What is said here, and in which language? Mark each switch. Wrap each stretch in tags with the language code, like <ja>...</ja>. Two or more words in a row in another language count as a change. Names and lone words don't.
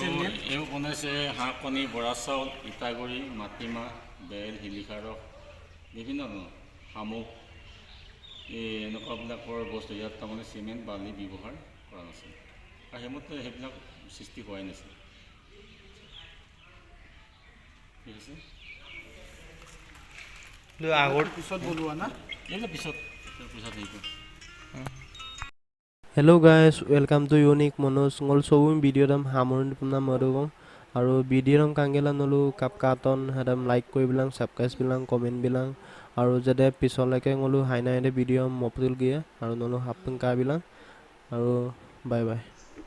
<as>এও বনাইছে হাঁহ কণী বৰা চাউল ইটাগুৰি মাটিমাহ বেল শিলিখা ৰস বিভিন্ন ধৰণৰ শামুক এই এনেকুৱাবিলাকৰ বস্তু ইয়াত তাৰমানে চিমেণ্ট বালি ব্যৱহাৰ কৰা নাছিল আৰু সেইমতে সেইবিলাক সৃষ্টি হোৱাই নাছিল ঠিক আছে আগৰ পিছত বলোৱা না এইবিলাক পিছত হেৰি কৰোঁ</as> <en>Hello guys, welcome to Unique Monos.</en> <mjw>Ngol so video dam hamun puna marugong আৰু ভিডিঅ'ম কাংগেলা নলো কাপ কাটন হেদাম লাইক কৰি বিলাং সাবস্ক্ৰাইব বিলাং কমেন্ট বিলাং আৰু যেদে পিছলৈকে নলো হাইনাইদে ভিডিঅ' মপতুল গিয়ে আৰু নলো হাপং কা বিলাং আৰু বাই বাই</mjw>